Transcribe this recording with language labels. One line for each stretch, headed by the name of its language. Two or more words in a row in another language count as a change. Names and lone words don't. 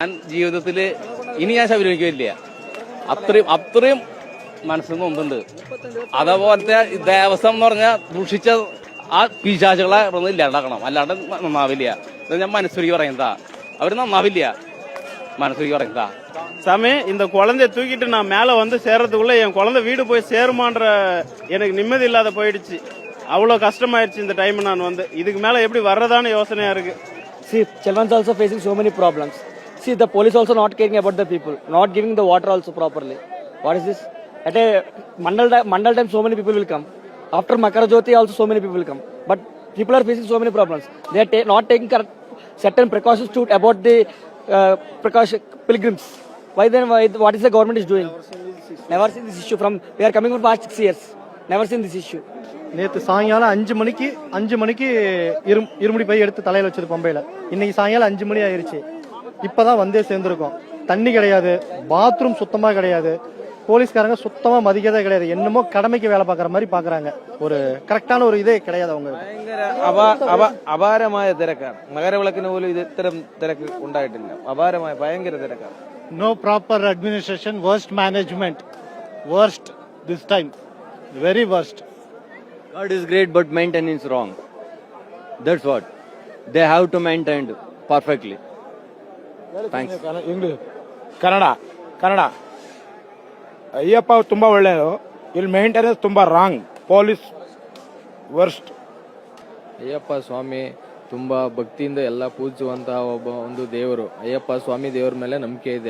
Malayalam: ഞാൻ ജീവിതത്തിൽ ഇനി ഞാൻ ശബരിമലയ്ക്കില്ല. അത്രയും മനസ്സിൽ നൊന്തുണ്ട്. അതേപോലത്തെ ദേവസ്വം എന്ന് പറഞ്ഞാൽ ദൂഷിച്ച ആ പിശാചുകളെ ഇല്ലാണ്ടാക്കണം, അല്ലാണ്ട് നന്നാവില്ല. ഞാൻ മനസ്സുരുക്കി പറയുന്നതാ, അവര് നന്നാവില്ല. മനസ്സുരുക്കി പറയുന്നതാ.
Tamil: சாமி, இந்த குழந்தைய தூக்கிட்டு நான் மேல வந்து சேர்றதுக்குள்ள என் குழந்தை வீடு போய் சேருமான்ற எனக்கு நிம்மதி இல்லாத போயிடுச்சு. அவ்வளவு கஷ்டமாயிருச்சு இந்த டைம். நான் வந்து இதுக்கு மேல எப்படி வர்றதான்னு யோசனையா இருக்கு.
English: See, children's also facing so many problems. See, the police also not caring about the people, not giving the water also properly. What is this? At a Mandal time, so many people will come. After Makara Jyoti, also so many people will come. But people are facing so many problems. They are not taking certain precautions to about the pilgrims. Why then? What is the government is doing? Never seen this issue from. We are coming for past 6 years. Never seen this issue.
Tamil: நேற்று சாயங்காலம் 5 மணிக்கு இருமுடி பை எடுத்து தலையில வச்சது பம்பையில. இன்னைக்கு சாயங்காலம் 5 மணி ஆயிருச்சு. இப்பதான் வந்தே சேர்ந்திருக்கோம். தண்ணி கிடையாது, பாத்ரூம் சுத்தமா கிடையாது, போலீஸ்காரங்க சுத்தமா மதிக்கதே கிடையாது. என்னமோ கடமைக்கு வேலை பார்க்குற மாதிரி பாக்குறாங்க. ஒரு கரெக்டான ஒரு இதே கிடையாது அவங்க.
Malayalam: അപാരമായ തിരക്കാണ്. മകരവിളക്കിന് പോലും ഇത് ഇത്തരം തിരക്ക് ഉണ്ടായിട്ടില്ല. അപാരമായ ഭയങ്കര തിരക്കാണ്.
English: No proper administration, worst management, worst this time, very worst. God is great, but maintenance wrong. That's what they have to maintain perfectly. Thanks. English,
Kannada: ಕನ್ನಡ ಅಯ್ಯಪ್ಪ ತುಂಬಾ ಒಳ್ಳೆಯದು. ಇಲ್ಲಿ ಮೇಂಟೆನೆನ್ಸ್ ತುಂಬಾ ರಾಂಗ್.
English: police worst.
Kannada: ಅಯ್ಯಪ್ಪ ಸ್ವಾಮಿ ತುಂಬಾ ಭಕ್ತಿಯಿಂದ ಎಲ್ಲ ಪೂಜಿಸುವಂತಹ ಒಂದು ದೇವರು. ಅಯ್ಯಪ್ಪ ಸ್ವಾಮಿ ದೇವರ ಮೇಲೆ ನಂಬಿಕೆ ಇದೆ.